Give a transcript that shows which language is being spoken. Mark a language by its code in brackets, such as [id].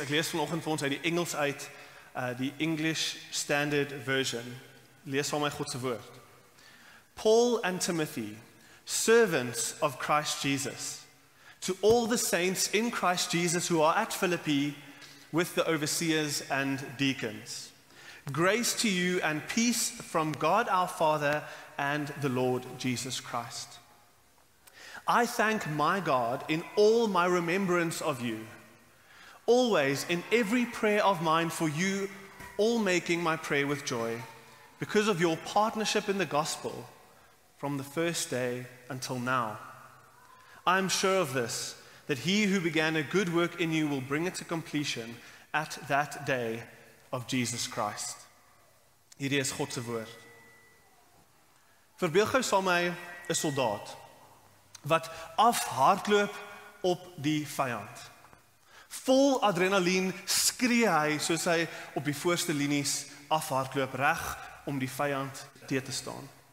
[af] Ek lees vanoggend vir ons uit die Engels uit, die English Standard Version. Lees van my God se woord. [en] Paul and Timothy, servants of Christ Jesus, to all the saints in Christ Jesus who are at Philippi with the overseers and deacons. Grace to you and peace from God our Father and the Lord Jesus Christ. I thank my God in all my remembrance of you, always in every prayer of mine for you, all making my prayer with joy, because of your partnership in the gospel from the first day until now. I am sure of this, that he who began a good work in you will bring it to completion at that day of Jesus Christ. [af] Hierdie is God se woord. Verbeel gou saam met my 'n soldaat wat afhardloop op die vyand. Vol adrenalien skree hy soos hy op die voorste linies afhardloop reg om die vyand te staan.